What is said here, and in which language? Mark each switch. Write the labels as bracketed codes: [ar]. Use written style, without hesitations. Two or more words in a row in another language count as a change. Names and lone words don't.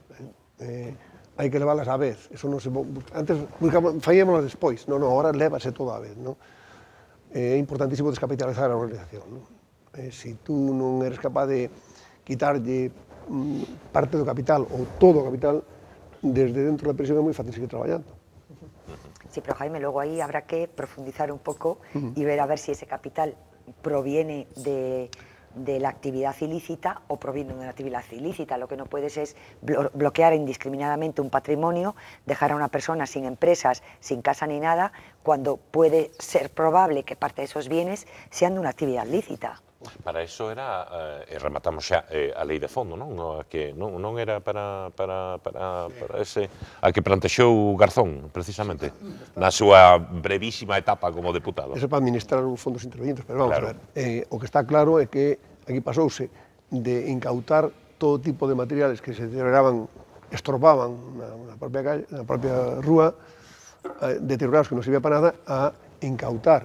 [gl] Hai que leválas á vez, eso non se... Antes faíamolas despois, agora lévase todo á vez, é importantísimo descapitalizar a organización. Se tú non eres capaz de quitarlle parte do capital ou todo o capital, desde dentro da prisión é moi fácil seguir traballando. [es] Sí, pero Jaime, luego ahí habrá que profundizar un poco y ver a ver si ese capital proviene de la actividad ilícita o proviene de una actividad ilícita. Lo que no puedes es bloquear indiscriminadamente un patrimonio, dejar a una persona sin empresas, sin casa ni nada, cuando puede ser probable que parte de esos bienes sean de una actividad lícita. [gl] Para eso era, rematamos xa, a lei de fondo, non era para ese, a que plantexou Garzón, precisamente, na súa brevísima etapa como deputado. Eso para administrar os fondos intervenientes, pero vamos a ver, o que está claro é que aquí pasouse de incautar todo tipo de materiales que se deterioraban, estorbaban na propia rúa, deteriorados que non servía para nada, a incautar.